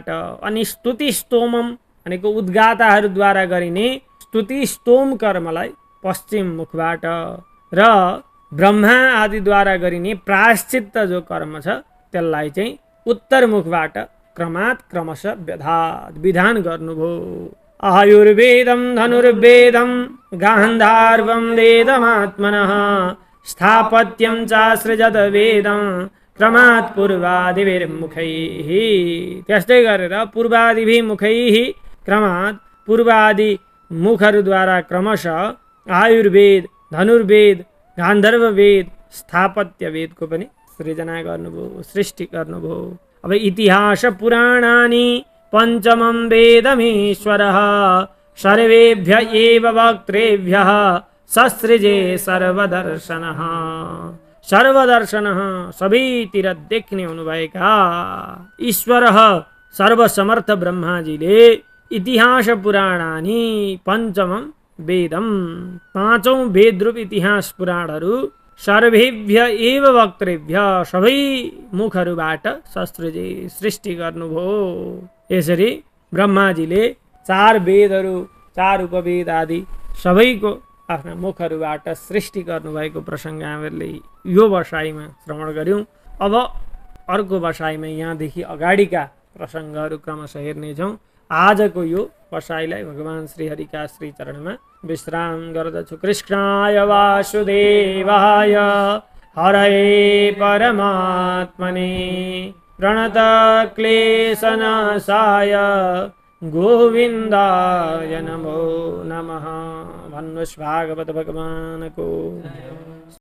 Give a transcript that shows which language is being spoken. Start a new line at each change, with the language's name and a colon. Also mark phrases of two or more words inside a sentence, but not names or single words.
Nepali: अनि स्तुति स्तोमम भनेको उद्गाताहरूद्वारा गरिने स्तुति स्तोम कर्मलाई पश्चिम मुखबाट र ब्रह्मा आदिद्वारा गरिने प्रायश्चित्त जो कर्म छ त्यसलाई चाहिँ उत्तर मुखबाट क्रमात् क्रमशः विधान गर्नुभयो।
Sanskrit: आयुर्वेदं धनुर्वेदं गान्धार्वं वेदमात्मनः स्थापत्यं चासृजत वेदं क्रमात् पूर्वादिभिर्मुखैः।
Nepali: त्यस्तै गरेर
Sanskrit: पूर्वादिभिर्मुखैः क्रमात्
Nepali: पूर्वादि मुखहरूद्वारा क्रमशः आयुर्वेद, धनुर्वेद, गान्धर्व वेद, स्थापत्य वेदको पनि सृजना गर्नुभयो, सृष्टि गर्नुभयो।
Sanskrit: अब इतिहास पुराणानि पंचमं वेदमीश्वरः सर्वेभ्य एव वक्त्रेभ्यः ससृजे सर्वदर्शनः।
Nepali: सर्वदर्शनः सबैतिर देख्ने हुनुभएका ईश्वरः सर्वसमर्थ ब्रह्माजीले
Sanskrit: इतिहास पुराणानि पंचमं वेदम
Nepali: पाँचौं वेदरूप इतिहास पुराणहरू
Sanskrit: सर्वेभ्य एव वक्त्रेभ्य
Nepali: सबै मुखहरूबाट ससृजे सृष्टि गर्नुभयो। यसरी ब्रह्माजीले चार वेदहरू चार उपवेद आदि सबैको आफ्ना मुखहरूबाट सृष्टि गर्नुभएको प्रसङ्ग हामीहरूले यो बसाइमा श्रवण गर्यौँ। अब अर्को बसाइमा यहाँदेखि अगाडिका प्रसङ्गहरू क्रमशः हेर्नेछौँ। आजको यो बसाइलाई भगवान श्रीहरिका श्री चरणमा विश्राम गर्दछु।
Sanskrit: कृष्णाय वासुदेवाय हरये परमात्मने प्रणतक्लेशनाशाय गोविन्दाय नमो नमः।
Nepali: भन्नुहोस् भागवत भगवानको